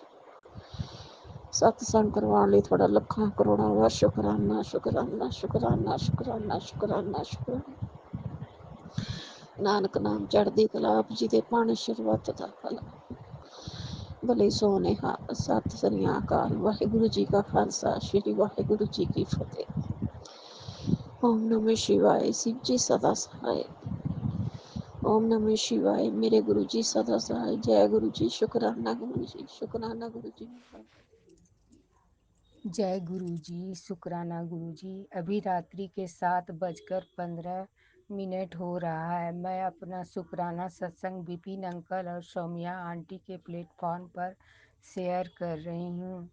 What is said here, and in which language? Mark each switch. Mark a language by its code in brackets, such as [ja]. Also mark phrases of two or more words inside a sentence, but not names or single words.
[pa] ਸਤਸੰਗ ਕਰਵਾਉਣ ਲਈ ਤੁਹਾਡਾ ਲੱਖਾਂ ਕਰੋੜਾਂ ਵਾਰ ਸ਼ੁਕਰਾਨਾ ਸ਼ੁਕਰਾਨਾ ਸ਼ੁਕਰਾਨਾ ਸ਼ੁਕਰਾਨਾ ਸ਼ੁਕਰਾਨਾ ਸ਼ੁਕਰਾਨਾ। ਨਾਨਕ ਨਾਮ ਚੜ੍ਹਦੀ ਕਲਾ, ਆਪ ਜੀ ਦੇ ਪਾਣੀ ਸ਼ੁਰੂਆਤ ਦਾ ਭਲਾ। ਭਲੇ ਸੋਨੇਹਾ, ਸਤਿ ਸ੍ਰੀ ਅਕਾਲ। ਵਾਹਿਗੁਰੂ ਜੀ ਕਾ ਖਾਲਸਾ, ਸ਼੍ਰੀ ਵਾਹਿਗੁਰੂ ਜੀ ਕੀ ਫਤਿਹ। [sa] ॐ नमः शिवाय। [hi] शिव जी सदा सहाय। [sa] ओम नमः शिवाय। [hi] मेरे गुरुजी सदा सहाय। जय गुरुजी। शुक्राना गुरुजी। शुक्राना गुरुजी। जय गुरुजी। शुक्राना गुरुजी। अभी रात्रि के 7:15 हो रहा है। मैं अपना शुक्राना सत्संग विपिन अंकल और सौम्या आंटी के प्लेटफॉर्म पर शेयर कर रही हूँ।